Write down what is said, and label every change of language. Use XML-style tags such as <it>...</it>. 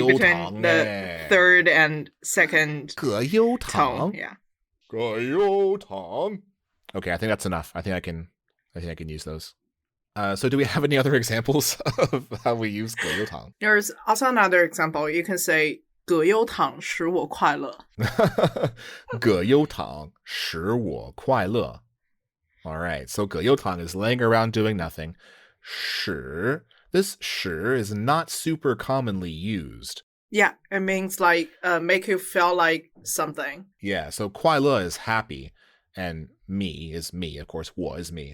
<zh>葛优躺</zh> <en>between the third and second</en> <zh>葛优躺.</zh> <en>tone. Yeah.</en> <zh>葛优躺.</zh> <en>Okay, I think that's enough. I think I can use those. So do we have any other examples of how we use 葛优躺? There's also another example. You can say</en> <zh>葛优躺使我快乐. 葛优躺使我快乐.</zh> <en>All right, so 葛优躺 is laying around doing nothing. 使, this 使 is not super commonly used. Yeah, it means like make you feel like something. Yeah, so 快乐 is happy, and me is me, of course, 我 is me.</en>